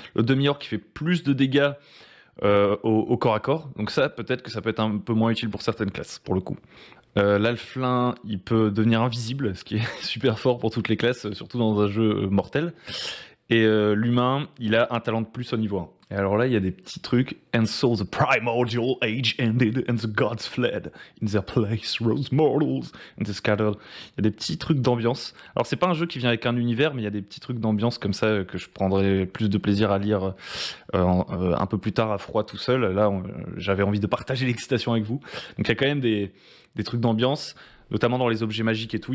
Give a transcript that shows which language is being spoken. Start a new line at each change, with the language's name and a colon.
French: Le demi-orc, qui fait plus de dégâts au corps à corps. Donc ça, peut-être que ça peut être un peu moins utile pour certaines classes, pour le coup. L'alflin, il peut devenir invisible, ce qui est super fort pour toutes les classes, surtout dans un jeu mortel. Et l'humain, il a un talent de plus au niveau 1. Et alors là, il y a des petits trucs.
English: And so the primordial age ended and the gods fled. In their place rose mortals and they scattered.
French: Il y a des petits trucs d'ambiance. Alors c'est pas un jeu qui vient avec un univers, mais il y a des petits trucs d'ambiance comme ça que je prendrais plus de plaisir à lire un peu plus tard à froid tout seul. Là, j'avais envie de partager l'excitation avec vous. Donc il y a quand même des trucs d'ambiance, notamment dans les objets magiques et tout.